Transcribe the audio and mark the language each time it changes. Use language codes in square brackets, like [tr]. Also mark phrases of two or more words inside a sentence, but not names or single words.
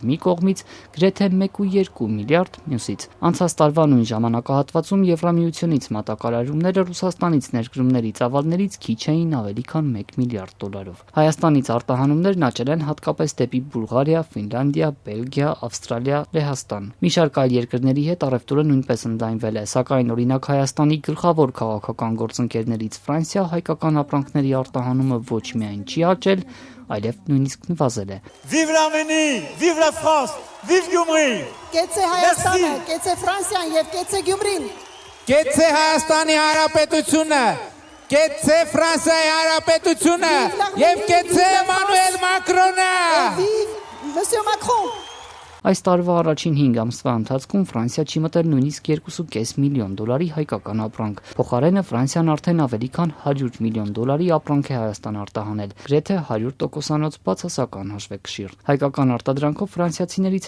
[hy] մի կողմից, գրեթե 1.2 միլիարդ մյուսից։ Անցած տարվա նույն ժամանակահատվածում Եվրամիությունից մատակարարումները Ռուսաստանից ներկրումների ծավալներից քիչ էին ավելի քան 1 միլիարդ դոլարով։ Հայաստանից արտահանումներն աճել են հատկապես դեպի Բուլղարիա, Ֆինլանդիա, Բելգիա, Ավստրալիա, Լեհաստան։ Մի շարք այլ երկրների հետ առևտուրը նույնպես ընդլայնվել է, սակայն օրինակ Հայաստանի գլխավոր քաղաքական գործընկերներից Ֆրանսիա հայկական ապրանքների արտահանումը ոչ միայն չի աճել, այլև նույնիսկ նվազել է։ [fr] Vive l'Arménie, vive la France, vive Գյումրի։ [hy] Կեցե Հայաստանը, կեցե Ֆրանսիան եւ կեցե Գյումրին։ Կեցե Հայաստանի Հանրապետությունը, կեցե Ֆրանսիայի Հանրապետությունը եւ կեցե Էմանուել Մակրոնը։ [fr] Vive Monsieur Macron։ [hy] Այս տարվա առաջին 5 ամսվա ընթացքում Ֆրանսիա չի մտել նույնիսկ 2.5 միլիոն դոլարի հայկական ապրանք։ Փոխարենը Ֆրանսիան արդեն ավելի քան 100 միլիոն դոլարի ապրանք է Հայաստան արտահանել, գրեթե 100%-անոց բացասական հաշվեկշիռ։ Հայկական արտադրանքով ֆրանսիացիներից